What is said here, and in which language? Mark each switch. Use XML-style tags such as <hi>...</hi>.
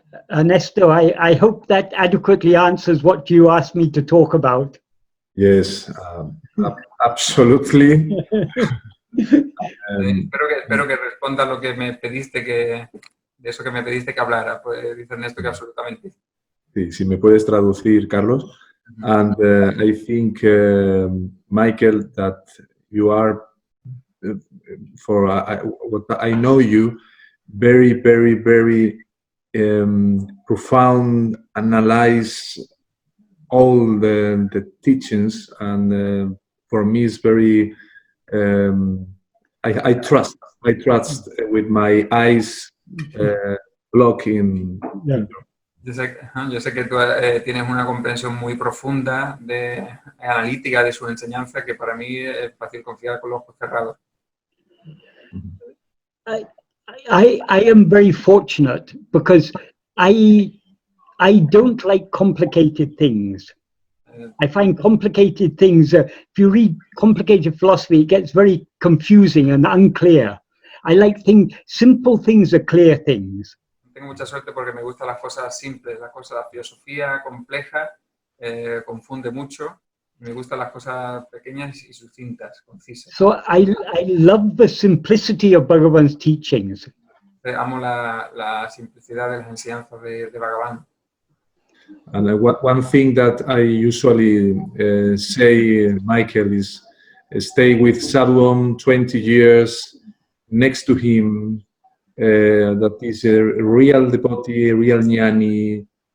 <en>Ernesto, I hope that adequately answers what you asked me to talk about. Yes, absolutely.</en> <es>Espero que responda lo que me pediste de eso que me pediste que hablara. Pues dice Ernesto que absolutamente. Sí, si me puedes traducir, Carlos.</es> <en>And I think, Michael, that you are, what I know you, very, very, very profound, analyze all the teachings, and for me it's very, I trust with my eyes blocking. Yeah.</en> <es>Yo sé que tú tienes una comprensión muy profunda, analítica de su enseñanza, que para mí es fácil confiar con los ojos cerrados.</es> <en>I am very fortunate because I don't like complicated things. I find complicated things, if you read complicated philosophy, it gets very confusing and unclear. I like simple things are clear things.</en> <es>Tengo mucha suerte porque me gustan las cosas simples, la filosofía compleja confunde mucho. Me gustan las cosas pequeñas y sucintas, concisas.</es> <en>So I love the simplicity of Bhagavan's teachings.</en> <es>Amo la simplicidad de las enseñanzas de Bhagavan.</es> <en>And one thing that I usually say, Michael, is stay with Sadhuam 20 years next to him. That is a real devotee, a real jnani.</en>